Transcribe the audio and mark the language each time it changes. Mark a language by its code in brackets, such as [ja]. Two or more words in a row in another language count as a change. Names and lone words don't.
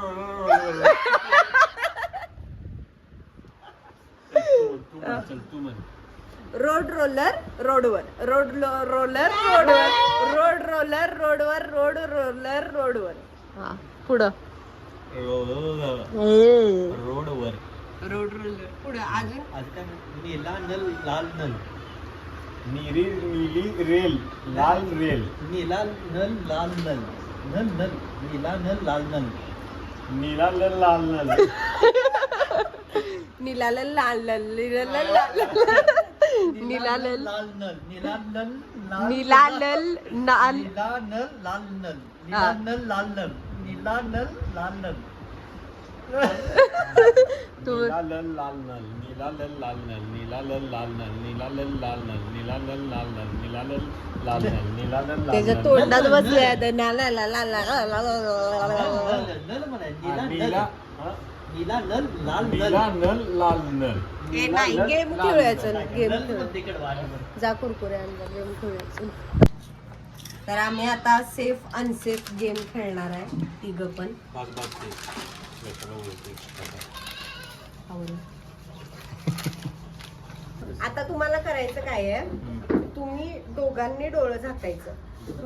[mr] तू म्हण. रोड रोलर रोडवर, रोड रोलर रोडवर, रोड रोलर रोडवर, रोड रोलर रोडवर. हा पुढं. रोडवर. रोड रोलर पुढं. अजून आज काय? [hi] नीला नल लाल नल. नीली नीली रेल, लाल रेल. नीला नल लाल नल. नल नल. नीला नल लाल नल. नीला नल लाल नल. नीला लाल लाल नीला लाल नीला लाल लाल नल. नीला नल लाल. नीला लाल नाल. नीला नल लाल नल. नीला नल लाल नल. नीला नल लाल नल. नीला नल लाल नल. नीला नल लाल नल. नीला नल लाल नल. नीला नल लाल नल. नीला नल लाल नल. नीला नल लाल नल. नीला नल लाल. [mr] त्याच्या तोंडात बसले नाला ला ला ला [hi] नल म्हणाय. नीला नल. नीला नल लाल नल. नीला नल लाल नल. [mr] ए नाही, गेम खेळूयाचं. गेम नल खेळू. तिकड वाढ. जा कुरकुरे आणला. गेम खेळूयाचं. तर आम्ही आता [en] safe unsafe game [mr] खेळणार आहे तिघ पण. आता तुम्हाला करायचं काय आहे, तुम्ही दोघांनी डोळं झाकायचं.